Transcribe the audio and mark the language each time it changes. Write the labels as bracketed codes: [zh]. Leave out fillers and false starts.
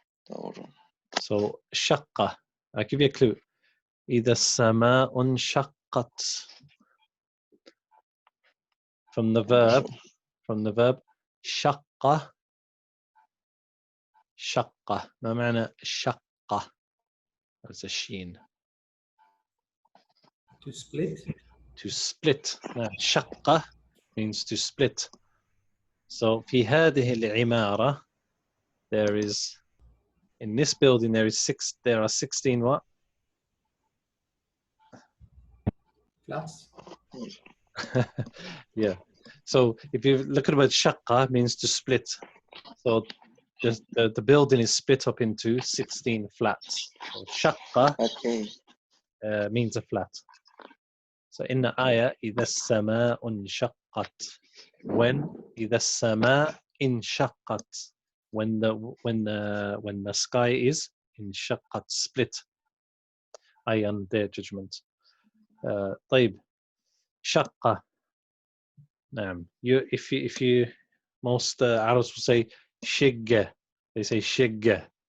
[en] Hold on. So شقة. I'll give you a clue. [ar] إذا السماء انشقت. [en] From the verb شقة. [ar] شقة ما معنى شقة؟ [en] That's a sheen. To split. To split. شقة means to split. So [ar] في هذه العمارة [en] there is in this building there are 16 what? Flats. Yeah. So if you look at the word shaqqa means to split. So the building is split up into 16 flats. So shaqqa Okay. means a flat. So in the ayah [ar] إذا السماء انشقت. [en] When [ar] إذا السماء انشقت. [en] When the sky is [ar] انشقت [en] split. I am their judgment. [ar] طيب شقة. نعم. [en] If you most Arabs will say shigga. They say shigga.